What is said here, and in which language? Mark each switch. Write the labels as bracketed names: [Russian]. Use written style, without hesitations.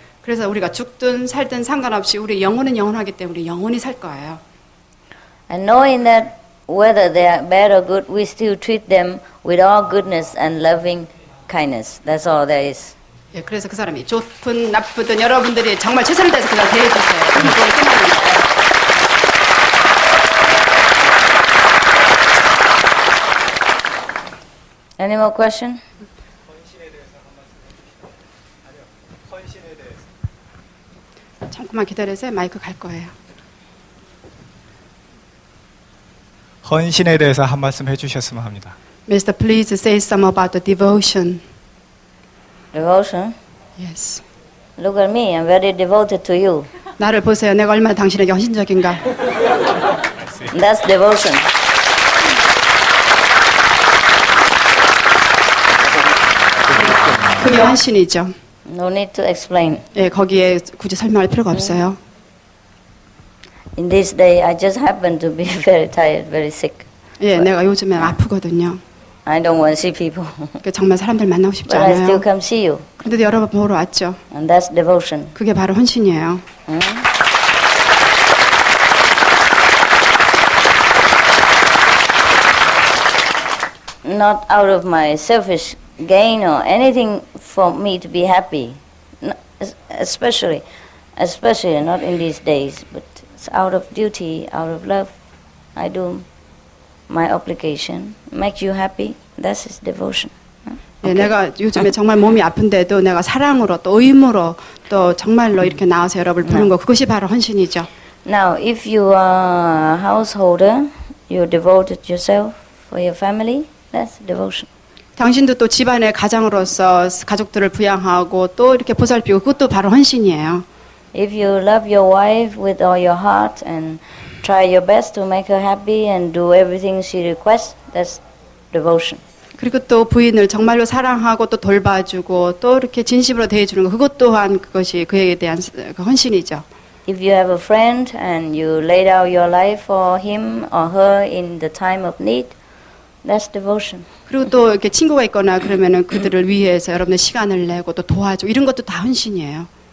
[Korean] 그래서 우리가 죽든 살든 상관없이 우리 영혼은 영원하기 때문에 영원히 살 거예요. [English] And knowing that whether they are bad or good, we still treat them with all goodness and loving kindness. That's all there is. [Korean] 예, 그래서 그 사람이 좋든 나쁘든 여러분들이 정말 최선을 다해서 그냥 대해주세요. 그럼 그걸 끝나는 거예요. [English] Any more question? [Korean] 잠깐만 기다리세요. 마이크 갈 거예요. 헌신에 대해서 한 말씀 해주셨으면 합니다. [English] Mr. Please say some about the devotion. Devotion? Yes. Look at me, I'm very devoted to you. [Korean] 나를 보세요. 내가 얼마나 당신에게 헌신적인가. [English] That's devotion. [Korean] 그게 헌신이죠. [English] No need to explain. [Korean] 예, 거기에 굳이 설명할 필요가 없어요. [English] In this day, I just happen to be very tired, very sick. [Korean] 예, 내가 요즘에 아프거든요. [English] I don't want to see people. [Korean] 그러니까 정말 사람들 만나고 싶지 [English] But I still [Korean] 않아요. [English] come see you. [Korean] 그런데도 여러분 보러 왔죠. [English] And that's devotion. [Korean] 그게 바로 헌신이에요. [English] Not out of my selfish gain or anything for me to be happy. Especially not in these days, but it's out of duty, out of love. I do my obligation. Make you happy, that's his devotion. [Korean] 예, 내가 요즘에 정말 몸이 아픈데도 내가 사랑으로 또 의무로 또 정말로 이렇게 나와서 여러분을 보는 거 그것이 바로 헌신이죠. [English] Now, if you are a householder, you devoted yourself for your family, that's devotion. [Korean] 당신도 또 집안의 가장으로서 가족들을 부양하고 또 이렇게 보살피고 그것도 바로 헌신이에요. [English] If you love your wife with all your heart and try your best to make her happy and do everything she requests, that's devotion. [Korean] 그리고 또 부인을 정말로 사랑하고 또 돌봐주고 또 이렇게 진심으로 대해주는 거 그것 또한 그것이 그에 대한 헌신이죠. [English] If you have a friend and you laid out your life for him or her in the time of need, that's devotion. [Korean] 그리고 또 이렇게 친구가 있거나 그러면은 그들을 위해서 여러분의 시간을 내고 또 도와주고 이런 것도 다 헌신이에요.